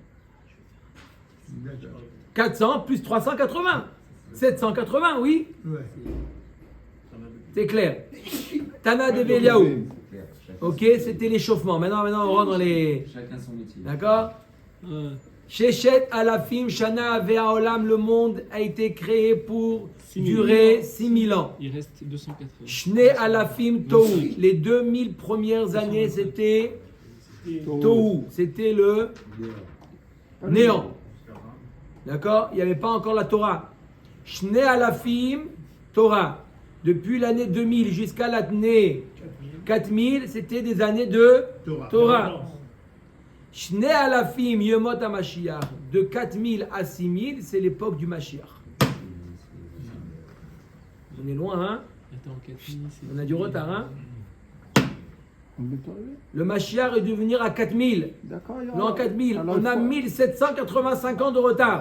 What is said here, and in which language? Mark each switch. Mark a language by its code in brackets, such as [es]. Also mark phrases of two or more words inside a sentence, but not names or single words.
[fr] 400 plus 380. 780, oui? Ouais. C'est clair. Tana de Eliaou. Ok, c'était l'échauffement. Maintenant, on rentre dans les... Chacun son métier. D'accord? Ouais. [he] ששת אלפים שנה העולם, [fr] le monde a été créé pour 6 000 durer 6000 ans. Il reste 280. [he] שני אלפים תוהו, [fr] les 2000 premières années c'était tohu, c'était le néant. D'accord? Il n'y avait pas encore la Torah. [he] שני אלפים תורה. [fr] Depuis l'année 2000 jusqu'à l'année 4000, c'était des années de Torah. [he] שני אלפים ימות המשיח. [fr] De 4000 à 6000, c'est l'époque du Mashiach. On est loin, hein? Attends, 4000, c'est... On a du retard, hein? Le Mashiach est dû venir à 4000. D'accord, L'an 4000. Alors, On a 1785 ans de retard.